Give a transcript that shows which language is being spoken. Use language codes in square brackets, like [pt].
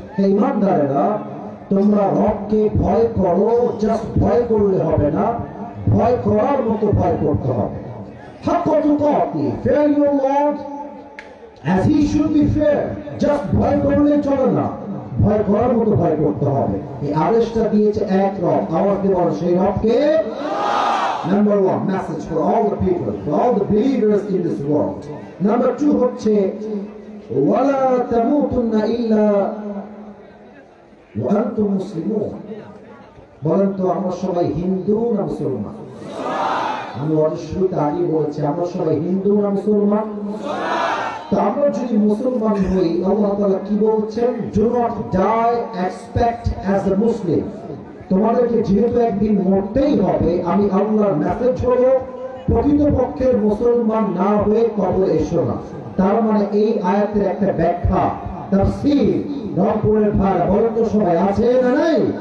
[bn] হে ঈমানদারেরা, তোমরা রবকে ভয় করো, জাস্ট ভয় করলে হবে না, ভয় করার মতো ভয় করতে হবে। [ar] হাক্কা তুকাতিহি, [en] fear your Lord as he should be feared, [bn] just ভয় করলে চলে না, ভয় করার মতো ভয় করতে হবে। এই আদেশটা দিয়েছে এক রব, আওয়াজ দিয়ে বলো সেই রবকে। [en] Number 1 message for all the people, for all the believers in this world. Number 2 [ar] হচ্ছে ওয়ালা তামুতুন্না ইল্লা ওয়া আনতুম মুসলিমুন। [bn] বলেন তো আমরা সবাই হিন্দু না মুসলমান? আমি শুরুতে আগে বলেছি আমরা সবাই হিন্দু না মুসলমান? তো আমরা যদি মুসলমান হই, আল্লাহ তাআলা কি বলছেন? [en] Do not die expect as a Muslim। [bn] তোমাদেরকে যেহেতু একদিন মরতেই হবে, আমি আল্লাহর মেসেজ হলো প্রকৃতপক্ষের মুসলমান না হয়ে কবরে এসো না। তার মানে এই আয়াতের একটা ব্যাখ্যা, তাফসীর রংপুরের ভাই বলেন তো সবাই আছে না নাই?